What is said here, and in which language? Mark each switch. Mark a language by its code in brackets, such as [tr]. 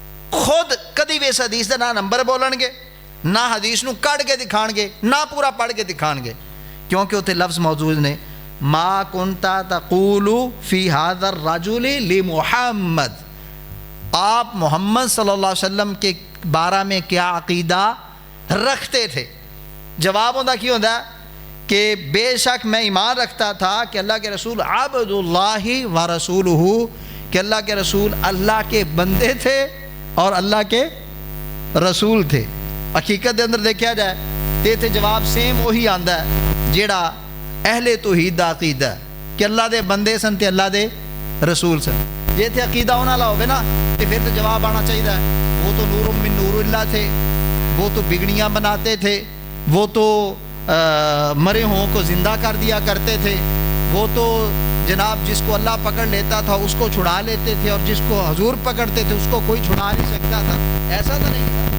[pa] خود کدی بھی اس حدیث دا نہ نمبر بولن گے، نہ حدیث نو کڑ کے دکھان گے، نہ پورا پڑھ کے دکھان گے، کیونکہ اتنے لفظ موجود نے، [ar] ما کنت تقول فی ھذا الرجل لمحمد، [ur] آپ محمد صلی اللہ علیہ وسلم کے بارے میں کیا عقیدہ رکھتے تھے۔ جواب ہوتا کی ہوتا ہے کہ بے شک میں ایمان رکھتا تھا کہ اللہ کے رسول [ar] عبد اللہ و رسولہ، [ur] کہ اللہ کے رسول اللہ کے بندے تھے اور اللہ کے رسول تھے۔ [pa] حقیقت دے اندر دیکھا جائے تے اتنے جواب سیم وہی آندا ہے جیڑا اہل توحید دا عقیدہ ہے کہ اللہ دے بندے سن تے اللہ دے رسول سن. جے اتنے عقیدہ ہونا لا ہوئے نا [ur] تو پھر تو جواب آنا چاہیے وہ تو نور من نور اللہ تھے, وہ تو بگڑیاں بناتے تھے, وہ تو مرے ہوں کو زندہ کر دیا کرتے تھے, وہ تو جناب جس کو اللہ پکڑ لیتا تھا اس کو چھڑا لیتے تھے, اور جس کو حضور پکڑتے تھے اس کو کوئی چھڑا نہیں سکتا تھا. ایسا تو نہیں تھا.